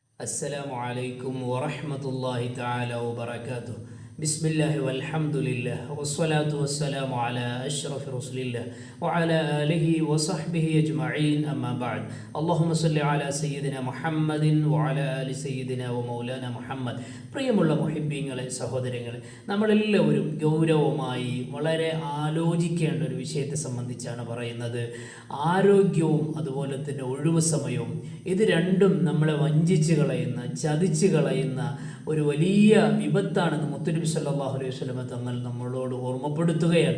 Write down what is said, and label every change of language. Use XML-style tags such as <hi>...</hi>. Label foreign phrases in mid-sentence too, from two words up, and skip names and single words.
<ar>السلام عليكم ورحمة الله تعالى وبركاته. بسم الله والحمد لله والصلاة والسلام على أشرف رسول الله وعلى آله وصحبه أجمعين أما بعد. اللهم صل على سيدنا محمد وعلى آل سيدنا ومولانا محمد.</ar> <ml>പ്രിയമുള്ള മുഹിബ്ബീങ്ങളെ, സഹോദരങ്ങളെ, നമ്മളെല്ലാവരും ഗൗരവമായി വളരെ ആലോചിക്കേണ്ട ഒരു വിഷയത്തെ സംബന്ധിച്ചാണ് പറയുന്നത്. ആരോഗ്യവും അതുപോലെ തന്നെ ഒഴിവ് സമയവും, ഇത് രണ്ടും നമ്മളെ വഞ്ചിച്ച് കളയുന്ന, ചതിച്ച് കളയുന്ന ഒരു വലിയ വിപത്താണെന്ന് മുത്തുനബി</ml> <ar>صلى الله عليه وسلم</ar> <ml>തങ്ങൾ നമ്മളോട് ഓർമ്മപ്പെടുത്തുകയാണ്.</ml>